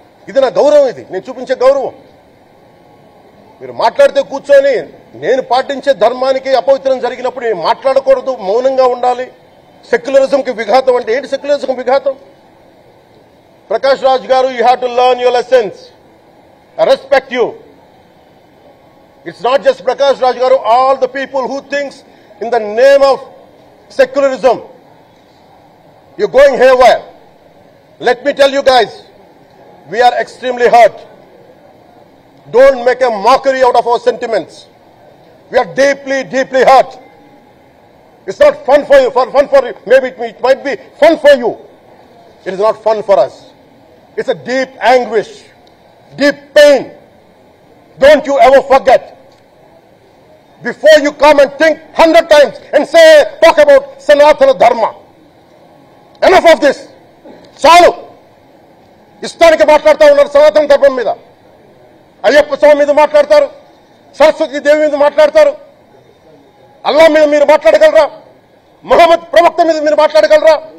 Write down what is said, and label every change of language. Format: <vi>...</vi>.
<te>ఇది నా గౌరవం, ఇది నేను చూపించే గౌరవం. మీరు మాట్లాడితే కూర్చొని నేను పాటించే ధర్మానికి అపవిత్రం జరిగినప్పుడు నేను మాట్లాడకూడదు, మౌనంగా ఉండాలి. సెక్యులరిజంకి విఘాతం అంటే ఏంటి? సెక్యులరిజం విఘాతం? ప్రకాష్ రాజ్ గారు,</te> <en>You have to learn your lessons. I respect you. It's not just Prakash Raj Garu, all the people who thinks in the name of secularism, you're going haywire. Let me tell you guys, we are extremely hurt. Don't make a mockery out of our sentiments. We are deeply, deeply hurt. It's not fun for you, maybe it might be fun for you. It is not fun for us. It's a deep anguish, deep pain. Don't you ever forget. Before you come and think 100 times and talk about Sanatana Dharma. Enough of this.</en> <te>చాలు. ఇష్టానికి మాట్లాడుతూ ఉన్నారు సనాతన ధర్మం మీద. అయ్యప్ప స్వామి మీద మాట్లాడతారు, సరస్వతి దేవి మీద మాట్లాడతారు. అల్లా మీద మీరు మాట్లాడగలరా? మహమ్మద్ ప్రవక్త మీద మీరు మాట్లాడగలరా?</te>